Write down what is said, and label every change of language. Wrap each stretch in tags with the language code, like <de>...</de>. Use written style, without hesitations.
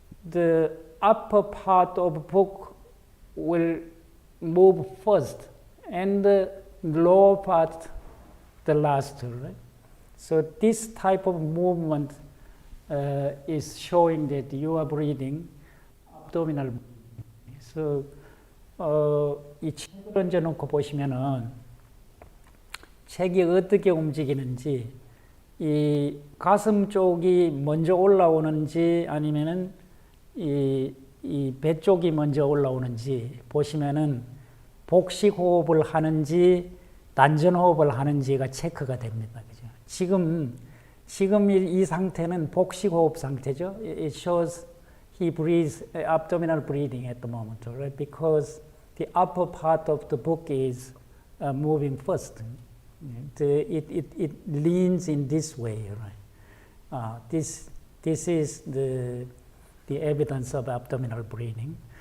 <en>The upper part of book will move first, and the lower part the last, right? So this type of movement is showing that you are breathing abdominal.</en> <ko>So 이 책을 얹어놓고 보시면은 책이 어떻게 움직이는지, 이 가슴 쪽이 먼저 올라오는지 아니면은 이 배 쪽이 먼저 올라오는지 보시면은 복식 호흡을 하는지 단전 호흡을 하는지가 체크가 됩니다. 그죠? 지금 이 상태는 복식 호흡 상태죠.</ko> <en>It shows he breathes abdominal breathing at the moment, right? Because the upper part of the book is moving first. It leans in this way, right? This is the evidence of abdominal breathing.</en>